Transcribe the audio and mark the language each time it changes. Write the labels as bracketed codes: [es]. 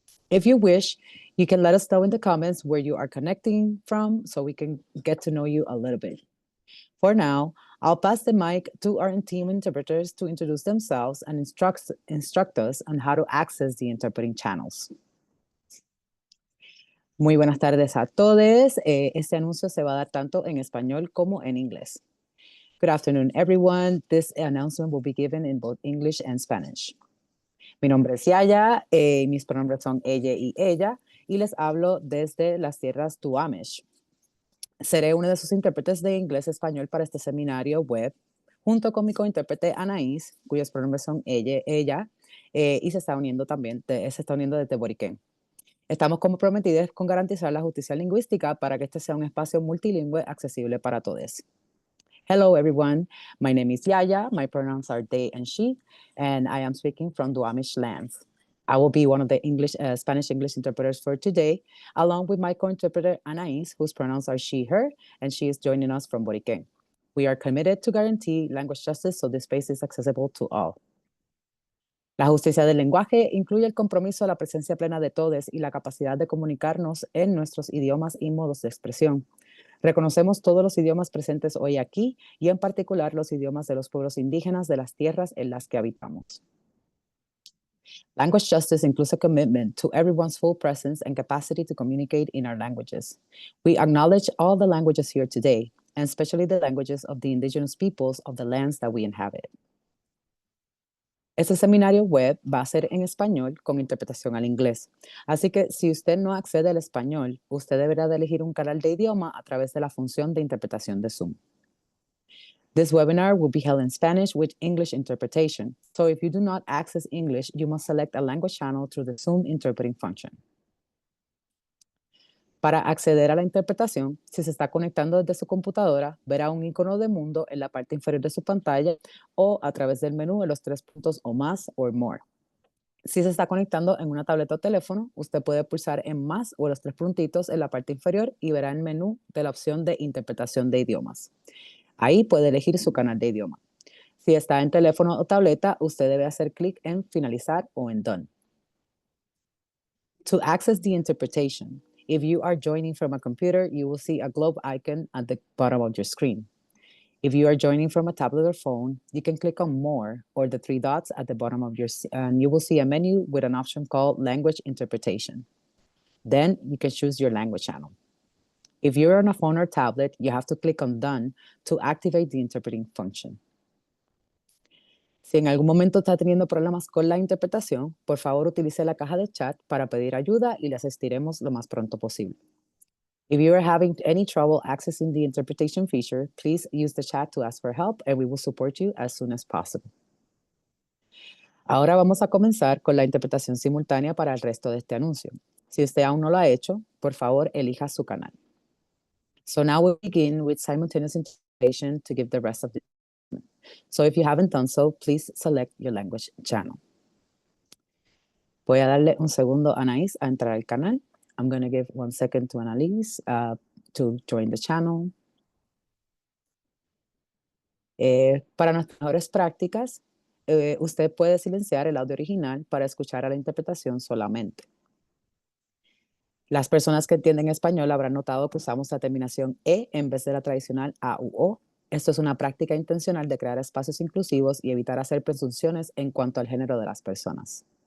[en] If you wish, you can let us know in the comments where you are connecting from so we can get to know you a little bit. For now, I'll pass the mic to our team interpreters to introduce themselves and instruct us on how to access the interpreting channels. [es] Muy buenas tardes a todos. Este anuncio se va a dar tanto en español como en inglés. [en] Good afternoon, everyone. This announcement will be given in both English and Spanish. [es] Mi nombre es Yaya, mis pronombres son ella y les hablo desde las tierras Duwamish. Seré uno de sus intérpretes de inglés-español para este seminario web, junto con mi cointérprete Anaís, cuyos pronombres son ella, y se está uniendo desde Boriquén. Estamos comprometidos con garantizar la justicia lingüística para que este sea un espacio multilingüe accesible para todos. [en] Hello, everyone. My name is Yaya. My pronouns are they and she, and I am speaking from Duwamish lands. I will be one of the Spanish-English interpreters for today, along with my co-interpreter Anaís, whose pronouns are she, her, and she is joining us from Boriquén. We are committed to guarantee language justice so this space is accessible to all. [es] La justicia del lenguaje incluye el compromiso a la presencia plena de todos y la capacidad de comunicarnos en nuestros idiomas y modos de expresión. Reconocemos todos los idiomas presentes hoy aquí y en particular los idiomas de los pueblos indígenas de las tierras en las que habitamos. [en] Language justice includes a commitment to everyone's full presence and capacity to communicate in our languages. We acknowledge all the languages here today, and especially the languages of the indigenous peoples of the lands that we inhabit. [es] Este seminario web va a ser en español con interpretación al inglés. Así que si usted no accede al español, usted deberá de elegir un canal de idioma a través de la función de interpretación de Zoom. [en] This webinar will be held in Spanish with English interpretation. So if you do not access English, you must select a language channel through the Zoom interpreting function. [es] Para acceder a la interpretación, si se está conectando desde su computadora, verá un icono de mundo en la parte inferior de su pantalla o a través del menú de los 3 puntos o más [en] or more. [es] Si se está conectando en una tableta o teléfono, usted puede pulsar en más o los 3 puntitos en la parte inferior y verá el menú de la opción de interpretación de idiomas. Ahí puede elegir su canal de idioma. Si está en teléfono o tableta, usted debe hacer clic en finalizar o en done. [en] To access the interpretation, if you are joining from a computer, you will see a globe icon at the bottom of your screen. If you are joining from a tablet or phone, you can click on More or the 3 dots at the bottom of and you will see a menu with an option called Language Interpretation. Then you can choose your language channel. If you're on a phone or tablet, you have to click on Done to activate the interpreting function. [es] Si en algún momento está teniendo problemas con la interpretación, por favor utilice la caja de chat para pedir ayuda y le asistiremos lo más pronto posible. [en] If you are having any trouble accessing the interpretation feature, please use the chat to ask for help and we will support you as soon as possible. [es] Ahora vamos a comenzar con la interpretación simultánea para el resto de este anuncio. Si usted aún no lo ha hecho, por favor, elija su canal. [en] So now we'll begin with simultaneous interpretation to give the rest of the So if you haven't done so, please select your language channel. [es] Voy a darle un segundo a Anaís a entrar al canal. [en] I'm going to give 1 second to Annalise to join the channel. [es] Para nuestras mejores prácticas, usted puede silenciar el audio original para escuchar a la interpretación solamente. Las personas que entienden español habrán notado que usamos la terminación E en vez de la tradicional A u O. Esto es una práctica intencional de crear espacios inclusivos y evitar hacer presunciones en cuanto al género de las personas.